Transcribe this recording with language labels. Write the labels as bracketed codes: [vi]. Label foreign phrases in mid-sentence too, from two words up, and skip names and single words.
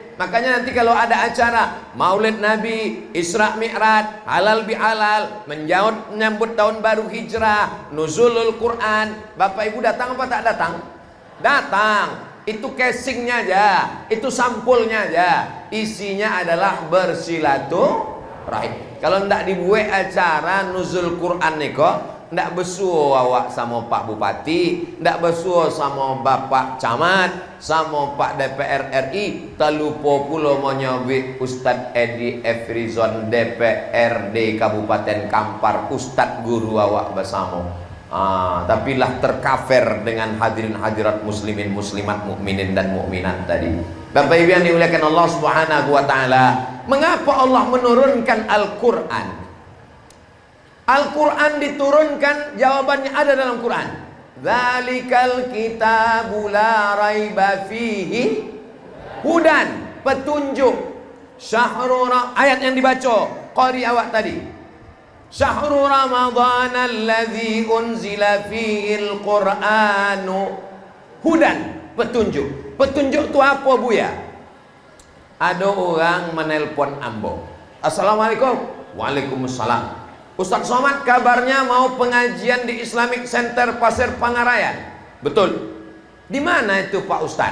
[id] Makanya nanti kalau ada acara Maulid Nabi, Isra Mi'raj, halal bihalal, menyambut tahun baru Hijrah, nuzulul Quran, Bapak Ibu datang apa tak datang? Datang. Itu casingnya aja, itu sampulnya aja. Isinya adalah bersilaturahim. [min] Kalau ndak dibuat acara nuzul Quran niko, ndak besuo awak sama Pak Bupati, ndak besuo sama Bapak Camat, sama Pak DPR RI, terlupa pula menyobi Ustadz Edi Efrizon DPRD Kabupaten Kampar, Ustadz guru awak bersama. [id] Tapi lah tercover dengan hadirin hadirat muslimin muslimat mukminin dan mukminat tadi. Bapak Ibu yang dimuliakan [ar] الله سبحانه وتعالى, [id] mengapa Allah menurunkan Al-Qur'an? Al-Qur'an diturunkan, jawabannya ada dalam Quran. [ar] ذلك الكتاب لا ريب فيه هدى, [id] petunjuk. Ayat yang dibaca qari awak tadi. [ar] شهر رمضان الذي أنزل فيه القرآن هدى, [id] petunjuk. Petunjuk itu apa Buya? Ada orang menelpon ambo. [ar] السلام عليكم. وعليكم السلام. [id] Ustaz Somad kabarnya mau pengajian di Islamic Center Pasir Pangarayan. Betul. Di mana itu Pak Ustaz?